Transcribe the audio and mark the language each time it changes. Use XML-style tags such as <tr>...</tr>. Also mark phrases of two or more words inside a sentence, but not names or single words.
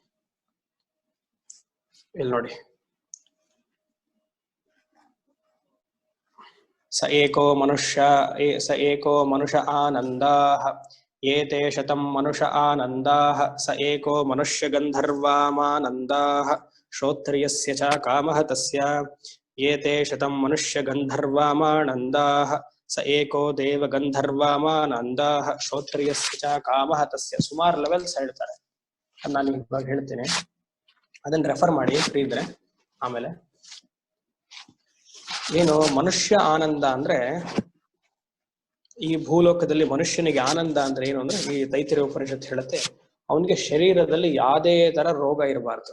<kn>ಇಲ್ಲಿ ನೋಡಿ.</kn> <sa>ಸ ಏಕೋ ಮನುಷ್ಯ ಆನಂದಾಃ ಏತೆ ಶತಂ ಮನುಷ್ಯ ಆನಂದಾಃ ಸ ಏಕೋ ಮನುಷ್ಯ ಗಂಧರ್ವಾಮಾನಂದಾಃ ಶ್ರೋತ್ರಿಯಸ್ಯ ಚ ಕಾಮಃ ತಸ್ಯ ಏತೆ ಶತಂ ಮನುಷ್ಯ ಗಂಧರ್ವಾಮಾನಂದಾಃ ಸ ಏಕೋ ದೇವ ಗಂಧರ್ವಾಮಾನಂದಾಃ ಶ್ರೋತ್ರಿಯಸ್ಯ ಚ ಕಾಮಃ ತಸ್ಯ.</sa> <kn>ಸುಮಾರು ಲೆವೆಲ್ಸ್ ಹೇಳ್ತಾರೆ, ನಾನು ಇವಾಗ ಹೇಳ್ತೀನಿ, ಅದನ್ನ ರೆಫರ್ ಮಾಡಿ ಫ್ರೀ ಇದ್ರೆ. ಆಮೇಲೆ ಏನು ಮನುಷ್ಯ ಆನಂದ ಅಂದ್ರೆ, ಈ ಭೂಲೋಕದಲ್ಲಿ ಮನುಷ್ಯನಿಗೆ ಆನಂದ ಅಂದ್ರೆ ಏನು ಅಂದ್ರೆ, ಈ ತೈತ್ತಿರೀಯ ಉಪನಿಷತ್ ಹೇಳುತ್ತೆ, ಅವನಿಗೆ ಶರೀರದಲ್ಲಿ ಯಾವುದೇ ತರ ರೋಗ ಇರಬಾರ್ದು.</kn>